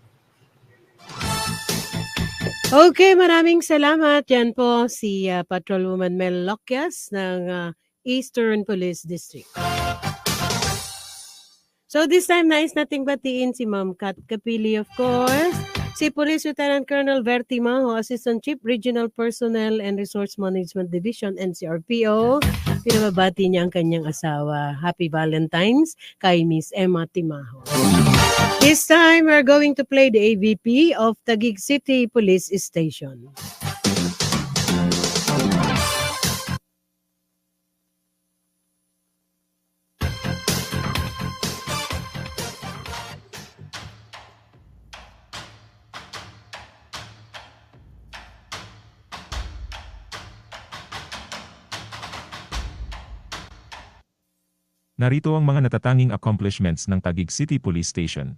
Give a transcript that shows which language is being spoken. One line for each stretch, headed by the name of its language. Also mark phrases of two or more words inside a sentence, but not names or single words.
Filipino: Okay, maraming salamat. Yan po si Patrolwoman Mel Loquias ng Eastern Police District.
English: So this time,
Filipino: nais nating batiin si Ma'am Kat Kapili,
English: of course,
Filipino: si Police Lieutenant Colonel Verti Maho, Assistant Chief Regional Personnel and Resource Management Division, NCRPO. Pinababati niya ang kanyang asawa.
English: Happy Valentine's kay Miss Emma Timaho. This time, we're going to play the AVP of Taguig City Police Station.
Filipino: Narito ang mga natatanging accomplishments ng Taguig City Police Station.